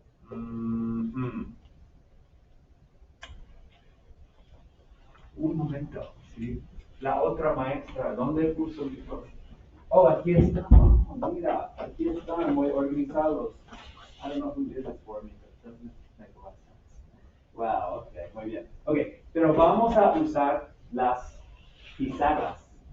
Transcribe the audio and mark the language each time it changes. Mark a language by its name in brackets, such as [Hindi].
[Spanish] Un momento, ¿sí? La otra maestra, ¿dónde puso mi cosa? Oh, aquí está. Mira, aquí están muy organizados. [English] I don't know who did this for me, but it doesn't make a lot of sense. [Spanish] Wow, okay, muy bien. Okay, pero vamos a usar las pizarras.